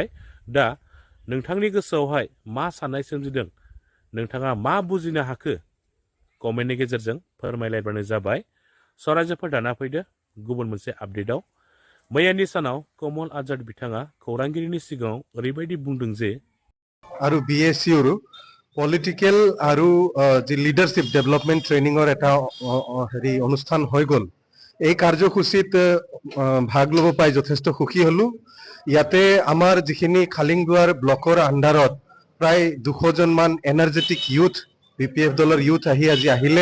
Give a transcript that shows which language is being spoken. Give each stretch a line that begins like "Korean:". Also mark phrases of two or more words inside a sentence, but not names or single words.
Bodo: दा नोंथांनि गोसोआवहाय मा साननाय सोमजिदों, नोंथाङा मा बुजिनो हाखो कमेन्टनि गेजेरजों फोरमायलायबानो जाबाय। रायजोफोर दाना फैदो गुबुन मोनसे आपडेटआव। मैयानि सानाव कमल आजाद बिथाङा खौरांगिरिनि सिगाङाव ओरैबायदि बुंदों जे
Assamese: আৰু বিএছইউৰ পলিটিকেল আৰু যি
English: leadership development training
Assamese: এটা হেৰি অনুষ্ঠান হৈ গ'ল। এই কাৰ্যসূচীত ভাগ ল'ব পাই যথেষ্ট সুখী হ'লোঁ। ইয়াতে আমাৰ যিখিনি খালিংদুৱাৰ ব্লকৰ আণ্ডাৰত প্ৰায় 200জন মান
English: energetic youth,
Assamese: বিপিএফ দলৰ ইউথ আজি আহিলে।